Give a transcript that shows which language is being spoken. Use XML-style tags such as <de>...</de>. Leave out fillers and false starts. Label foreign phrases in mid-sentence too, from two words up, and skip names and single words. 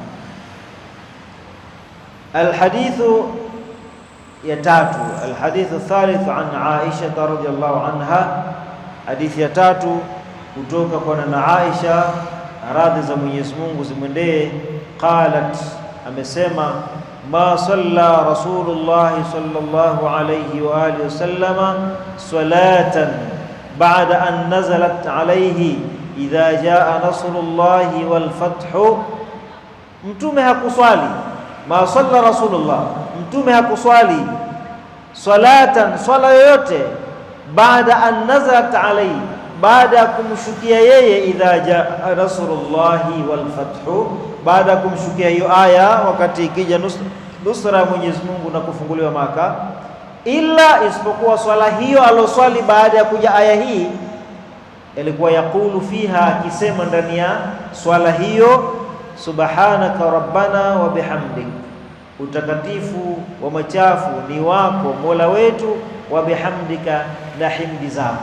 <sw>Alhadithu ya tatu,</sw> <ar>الحديث الثالث عن عائشة رضي الله عنها,</ar> <sw>hadithi ya tatu kutoka kwa nana Aisha, radhi za Mwenyezi Mungu zimwendee.</sw> <ar>Qalat, amesema, ما صلى رسول الله صلى الله عليه وآله وسلم صلاة بعد أن نزلت عليه إذا جاء نصر الله والفتح,</ar> <sw>Mtume hakuswali.</sw> <ar>ما صلى رسول الله,</ar> <sw>Mtume hakuswali salatan, swala yoyote, baada</sw> <ar>أن نزلت عليه,</ar> <sw>baada ya kumshukia yeye idha</sw> <ar>جاء نصر الله والفتح,</ar> <sw>baada ya kumshukia hiyo aya, wakati ikija nusra ya Mwenyezi Mungu na kufunguliwa Maka, illa isipokuwa swala hiyo aloswali baada ya kuja aya hii ilikuwa</sw> <ar>يقول فيها,</ar> <sw>akisema ndani ya swala hiyo,</sw> <ar>سبحانك ربنا وبحمدك,</ar> <sw>utakatifu wa machafu ni wako Mola wetu,</sw> <ar>وبحمدك,</ar> <sw>na himdi zako.</sw>